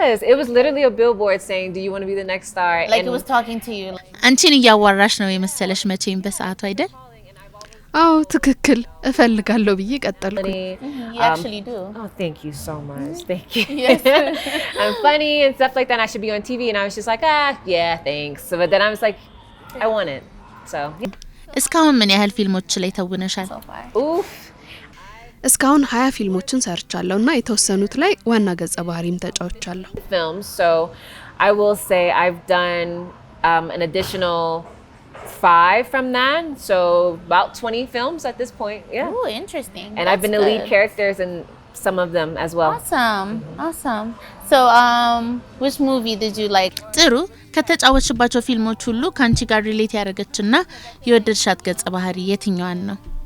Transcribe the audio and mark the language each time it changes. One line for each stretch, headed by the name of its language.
English: It was literally a billboard saying, do you want to be the next star? Like and it was talking to you.
Amharic: አንቺን እያዋራሽ ነው የመሰለሽ መቼም በሰዓቱ አይደል? አዎ ትክክል እፈልጋለሁ ብዬ ቀጠልኩኝ።
English: You actually do. Oh, thank you so much. Thank you. Yes. I'm funny and stuff like that. I should be on TV. And I was just like, yeah, thanks. But then I was like, I want it. So,
Amharic: እስካሁን ምን ያህል ፊልሞች ላይ ተውነሻል?
English: oof.
Amharic: እስካሁን 20 ፊልሞችን ሰርቻለሁ እና የተወሰኑት ላይ ዋና ገጸ ባህሪም ተጫውቻለሁ።
English: Films. So I will say I've done an additional 5 from that, so about 20 films at this point. Yeah. Oh, interesting. And I've been the lead characters in some of them as well. Awesome. So, which movie did you like?
Amharic: ጥሩ ከተጫወትሽባቸው ፊልሞች ሁሉ ካንቺ ጋር ሪሌት ያደረገችና የወደድሻት ገጸ ባህሪ የትኛዋን ነው?